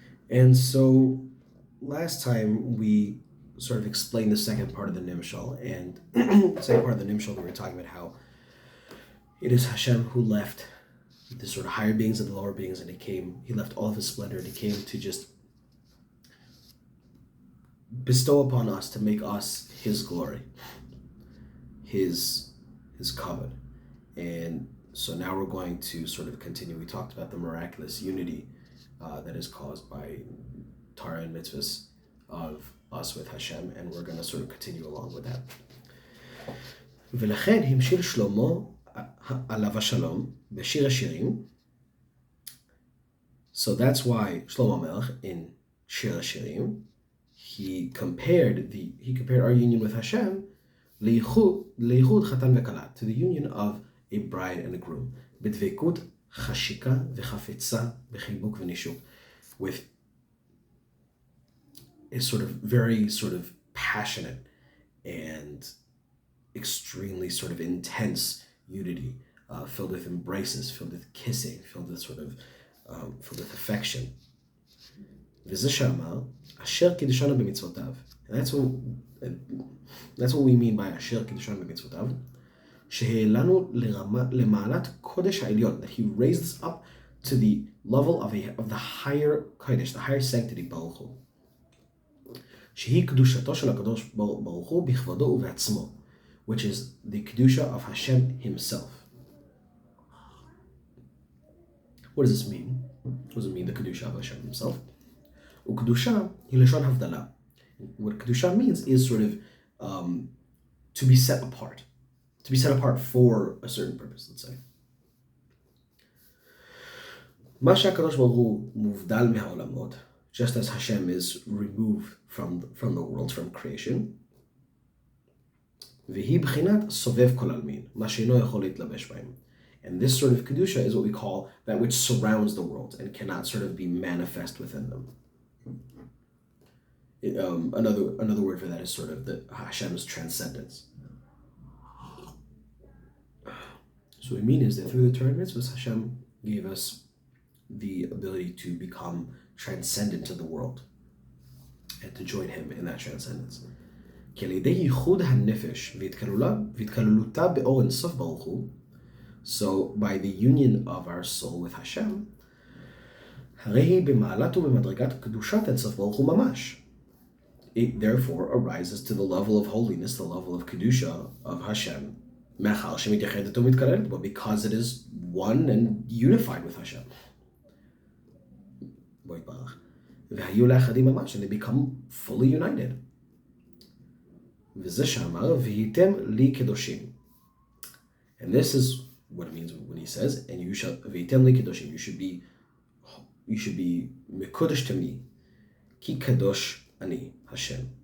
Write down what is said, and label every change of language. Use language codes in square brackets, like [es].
[en] And so last time we sort of explained the second part of the Nimshal, and the second part of the Nimshal we were talking about how it is Hashem who left the sort of higher beings and the lower beings, and he left all of his splendor, and he came to just bestow upon us to make us his glory, his kavod. And so now we're going to sort of continue. We talked about the miraculous unity that is caused by Torah and mitzvahs of us with Hashem, and we're going to sort of continue along with that. [he] ולכן המשיל שלמה עליו השלום בשיר השירים. [en] So that's why Shlomo Melech in Shir HaShirim he compared our union with Hashem [he] leichud chatan vekala, [en] to the union of a bride and a groom, [he] b'dvekut chashika v'chafetza v'chibuk v'nishuk, [en] with a sort of very sort of passionate and extremely sort of intense unity, filled with embraces, filled with kissing, filled with affection. [he] וזה שאמר, אשר קידשנו במצוותיו. [en] And that's what we mean by [he] אשר קידשנו במצוותיו. שהעלנו למעלת קודש העליון, [en] that he raised us up to the level of the higher kodesh, the higher sanctity, [he] ברוך הוא. שהיא קדושתו של הקדוש ברוך הוא בכבודו ובעצמו, [en] which is the kedusha of Hashem himself. What does this mean? What does it mean, the kedusha of Hashem himself? [he] Ukdusha היא לשון הבדלה. [en] What kedusha means is sort of to be set apart. To be set apart for a certain purpose, let's say. [he] מה שהקדוש ברוך הוא מובדל מהעולמות, [en] just as Hashem is removed from the worlds, from creation, [he] והיא בחינת סובב כל עלמין, מה שאינו יכול להתלבש בהם. [en] And this sort of kedusha is what we call that which surrounds the world and cannot sort of be manifest within them. Another word for that is sort of the Hashem's transcendence. So what I mean is that through the Torah and mitzvahs, Hashem gave us the ability to become transcendent to the world and to join him in that transcendence. [he] כי על ידי ייחוד הנפש והתכללותה באור אינסוף ברוך הוא, [en] so by the union of our soul with Hashem, [he] הרי היא במעלת ובמדרגת קדושת אינסוף ברוך הוא ממש. [en] It therefore arises to the level of holiness, the level of kedusha of Hashem, [he] מאחר שמתייחדת ומתכללת בו, [en] because it is one and unified with Hashem. [he] בו יתברך. והיו לאחדים ממש, [en] and they become fully united. [he] וזה שאמר, והייתם לי קדושים. [en] And this is what it means when he says, and you shall, [he] והייתם לי קדושים, [en] you should be מקודש to me, [he] כי קדוש אני, [en] Hashem.